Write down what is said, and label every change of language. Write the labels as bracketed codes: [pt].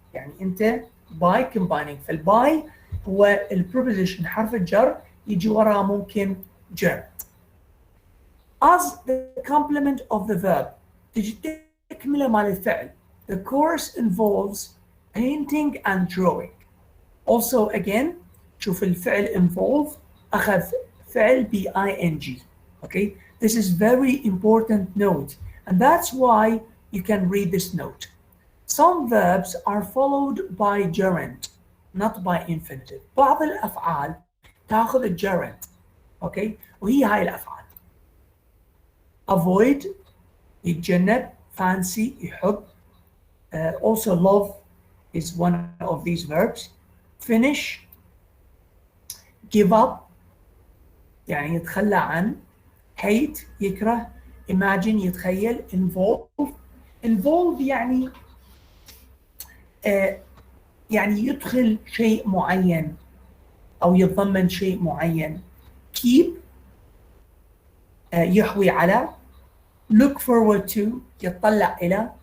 [ar] يعني أنت [en] by combining. [ar] فالباي هو البروبوزيشن حرف الجر يجي وراه ممكن gerund. [en] As the complement of the verb [ar] تجي تكملة مال الفعل. [en] The course involves painting and drawing. Also again [ar] شوف الفعل involve أخذ فعل ب ing. [en] Okay, this is very important note and that's why you can read this note. Some verbs are followed by gerund, not by infinitive. [ar] بعض الأفعال تأخذ الgerund. Okay, وهي هاي الأفعال. Avoid يتجنب, fancy يحب. [en] Also love is one of these verbs. Finish, give up [ar] يعني يتخلى عن. hate يكره. imagine يتخيل. involve يعني يعني يدخل شيء معين أو يتضمن شيء معين. keep يحوي على. look forward to يتطلع إلى.